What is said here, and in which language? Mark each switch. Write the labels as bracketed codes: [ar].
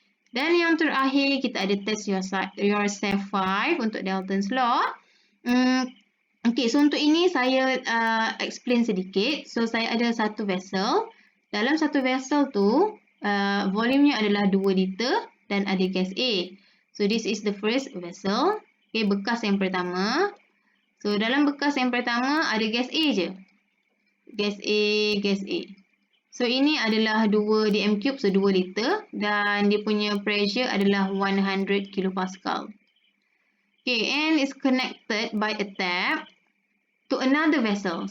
[ms] Dan yang terakhir, kita ada test yourself 5 untuk Dalton's Law. Okay, so untuk ini saya explain sedikit. So, saya ada satu vessel. Dalam satu vessel tu, volumenya adalah 2 liter dan ada gas A. [en] So, this is the first vessel. [ms] Okay, bekas yang pertama. So, dalam bekas yang pertama, ada gas A je. Gas A, gas A. So, ini adalah 2 dm3, so 2 liter. Dan dia punya pressure adalah 100 kilopascal. [en] Okay, and it's connected by a tap to another vessel.